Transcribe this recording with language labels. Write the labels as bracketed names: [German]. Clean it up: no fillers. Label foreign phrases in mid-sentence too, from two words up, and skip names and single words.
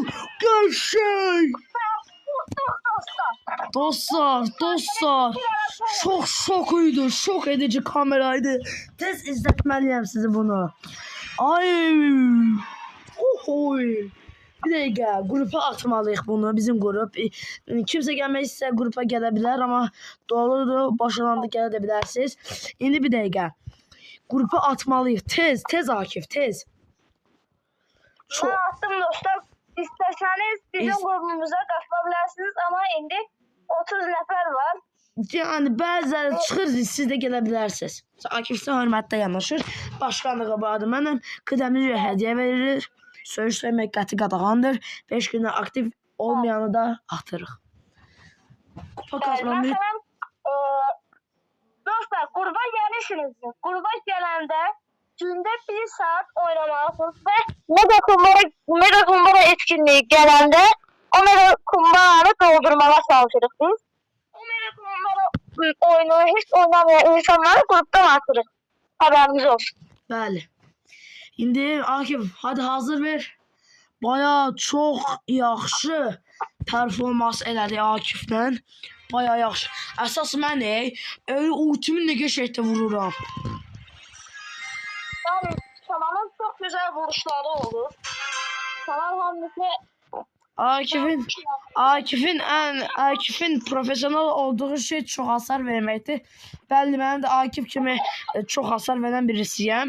[Turkish] Gerçek. Dostlar. Çok şokuydu. Şok edici kameraydı. Tez izletmeliyim size bunu. Ay. Oy. Bir dakika, grupa atmalıyıq bunu, bizim grup. [Azerbaijani] Kimsə gəlmək istəyirsə grupa gələ bilər, amma doğrudur, başlananda gələ də bilərsiniz. İndi bir dəqiqə. Grupa atmalıyıq. Tez Akif, tez. [Turkish] Ben attım dostlar. İsterseniz bizim grubumuza katılabilirsiniz ama [Azerbaijani] indi 30 nefer var. Yəni bəziləri çıxır, siz də gələ bilərsiniz. Akif sizə hörmətlə yanaşır. Başkanlığı bu adı mənəm. Qıdəmli hədiyyə verilir. Söyüş söymək qəti qadağandır. 5 gündə aktiv olmayanı da atırıq. [Turkish] Kupa kazanmış. Mesela dostlar gruba gelirsiniz. Gruba gelende günde 1 saat oynamalısınız ve mega kumbara etkinliği gelende o mega kumbaranı doldurmaya çalışırız biz. O mega kumbara oyunu hiç oynamayan insanları gruptan atırız. Haberiniz olsun. [Azerbaijani] Bəli. İndi Akif, hadi hazır ver. Bayağı çox yaxşı performans elədi Akiflə. Bayağı yaxşı. Əsas mən ultimi nə qəşəngdə vururam. [Turkish] Yani Saman'ın çok güzel vuruşları olur. Saman hamlesi Akif'in profesyonel olduğu şey çok hasar vermektir. Belli ben de Akif kimi çok hasar veren birisiyim.